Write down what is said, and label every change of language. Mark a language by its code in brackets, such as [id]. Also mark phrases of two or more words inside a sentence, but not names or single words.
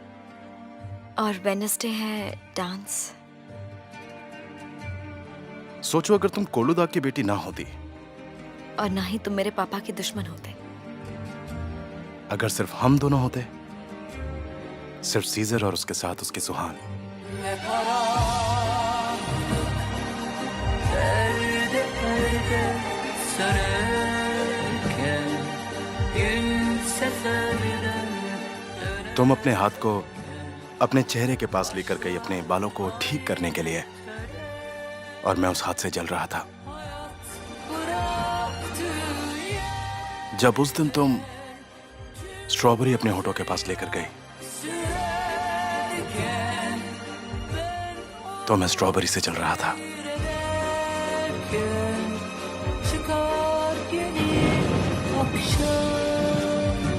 [hi] और वेडनेसडे है डांस। सोचो अगर तुम कोलूदा की बेटी ना होती, और ना ही तुम मेरे पापा के दुश्मन होते। अगर सिर्फ हम दोनों होते, सिर्फ सीजर और उसके साथ उसकी सुहान। [tr] Ve karanlık perde perde sararken gün seferden döner. [hi] तुम अपने हाथ को अपने चेहरे के पास लेकर गई अपने बालों को ठीक करने के लिए, और मैं उस हाथ से जल रहा था। [tr] Bıraktığı yer [hi] जब उस दिन तुम स्ट्रॉबेरी अपने होठों के पास लेकर गई, [tr] sürerken [hi] तो मैं स्ट्रॉबेरी से जल रहा था। [tr] çıkar yeni akşam.